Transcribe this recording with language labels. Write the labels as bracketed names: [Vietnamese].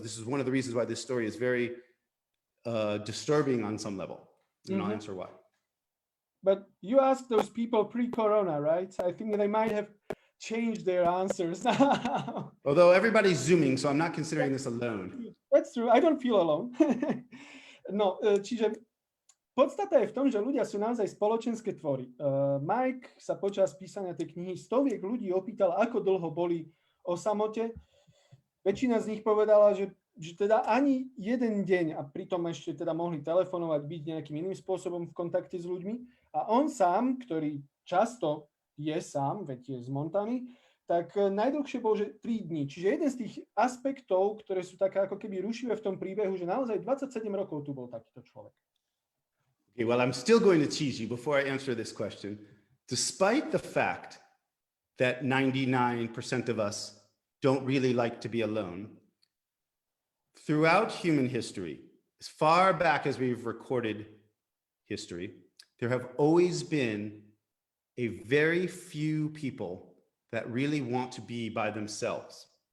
[English] This is one of the reasons why this story is very disturbing on some level. And I'll answer why. But you asked those people pre-corona, right? I think they might have changed their answers now. Although everybody's Zooming, so I'm not considering this alone. That's true. I don't feel alone. [Slovak] No, čiže podstata je v tom, že ľudia sú naozaj spoločenské tvory. Mike sa počas písania tej knihy stoviek ľudí opýtal, ako dlho boli o samote. Väčšina z nich povedala, že teda ani jeden deň a pritom ešte teda mohli telefonovať, byť nejakým iným spôsobom v kontakte s ľuďmi. A on sám, ktorý často je sám, veď je z Montany, tak najdlhšie bol, že 3 dní. Čiže jeden z tých aspektov, ktoré sú také ako keby rušivé v tom príbehu, že naozaj 27 rokov tu bol takýto človek. [English] Okay, well, I'm still going to tease you before I answer this question. Despite the fact that 99% of us don't really like to be alone, throughout human history, as far back as we've recorded history, there have always been a very few people that really want to be by themselves.